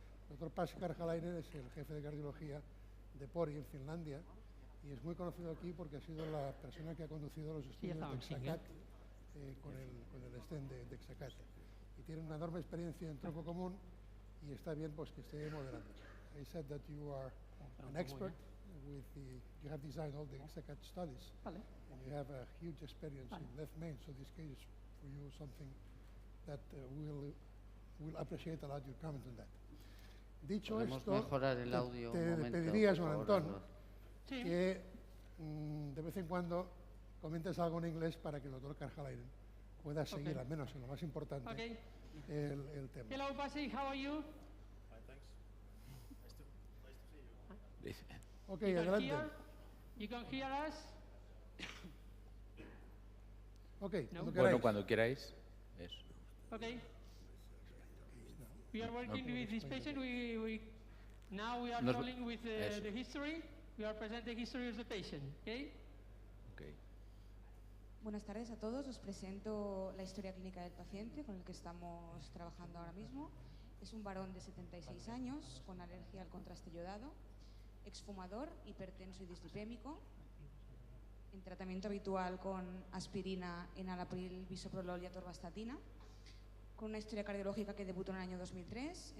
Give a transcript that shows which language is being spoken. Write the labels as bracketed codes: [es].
[es] El doctor Pasi Karjalainen es el jefe de cardiología de Pori en Finlandia y es muy conocido aquí porque ha sido la persona que ha conducido los estudios de Exacat con el stent de Exacat. Y tiene una enorme experiencia en tronco común y está bien pues que esté moderando. [en] I said that you are an expert with you have designed all the Exacat studies and you have a huge experience in left main, so this case is for you something that we'll appreciate a lot your comment on that. [es] Dicho esto, mejorar el audio te pediría, Joan Antón, que de vez en cuando comentes algo en inglés para que el doctor Karjalainen pueda seguir, al menos en lo más importante, el tema. [en] Hello, Pasi, how are you? [es] Ok, adelante. [en] You can hear us? Ok, No? [es] Bueno, cuando queráis. Eso. [en] Okay. We are working with this patient. Now we are rolling with the history. We are presenting the history of the patient. Okay. Okay. [es] Buenas tardes a todos. Os presento la historia clínica del paciente con el que estamos trabajando ahora mismo. Es un varón de 76 años con alergia al contraste yodado, exfumador, hipertenso y dislipémico, en tratamiento habitual con aspirina, enalapril, bisoprolol y atorvastatina, con una historia cardiológica que debutó en el año 2003.